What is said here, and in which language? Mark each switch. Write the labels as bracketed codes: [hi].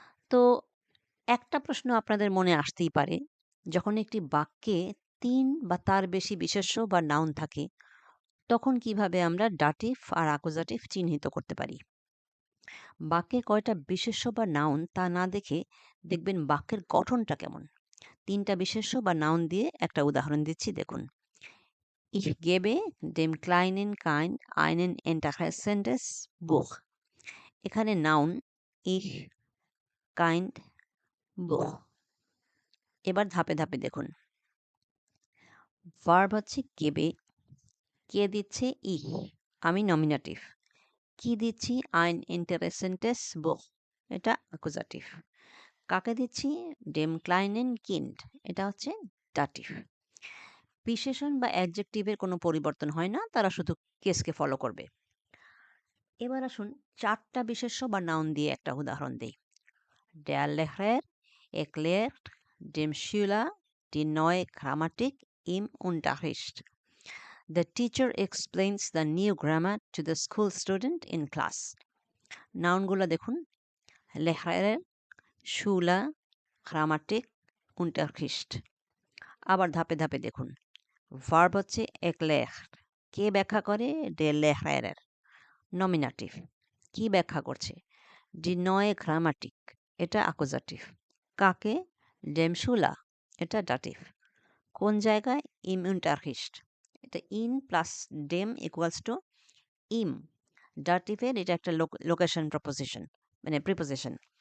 [bn] তো একটা প্রশ্ন আপনাদের মনে আসতেই পারে, যখন একটি বাক্যে ৩ বা তার বেশি বিশেষ্য বা নাউন থাকে, তখন কিভাবে আমরা ডাটিভ আর অ্যাকুজাটিভ চিহ্নিত করতে পারি? বাক্যে কয়টা বিশেষ্য বা নাউন তা না দেখে দেখবেন বাক্যের গঠনটা কেমন। ৩টা বিশেষ্য বা নাউন দিয়ে একটা উদাহরণ দিচ্ছি, দেখুন। [de] Ich gebe dem kleinen Kind einen interessantes Buch. [bn] এখানে নাউন ich, kind, Buch. এবার ধাপে ধাপে দেখুন। ভার্ব হচ্ছে গেবে, কে দিচ্ছে ich, আমি নমিনেটিভ। কি দিচ্ছি [de] ein interessantes Buch, [bn] এটা অ্যাকুজাটিভ। কাকে দিচ্ছি [de] dem kleinen Kind, [bn] এটা হচ্ছে ডাটিভ। বিশেষণ বা অ্যাডজেক্টিভের কোনো পরিবর্তন হয় না, তারা শুধু কেসকে ফলো করবে। এবার আসুন 4টা বিশেষ্য বা নাউন দিয়ে একটা উদাহরণ দেই। [de] Der Lehrer erklärt dem Schüler die neue Grammatik im Unterricht. [en] The teacher explains the new grammar to the school student in class. [bn] নাউনগুলো দেখুন, Lehrer, Schüler, Grammatik, Unterricht. আবার ধাপে ধাপে দেখুন। ভার্ব হচ্ছে erklärt, কে ব্যাখ্যা করে [de] der Lehrer, [bn] নমিনেটিভ। কি ব্যাখ্যা করছে [de] die neue Grammatik, [bn] এটা অ্যাকুজাটিভ। কাকে [de] dem Schüler, [bn] এটা ডাটিভ। কোন জায়গায় [de] im Unterricht, [bn] এটা in plus dem equals to im, ডাটিভের এটা একটা লোকেশন প্রপোজিশন, মানে প্রিপোজিশন।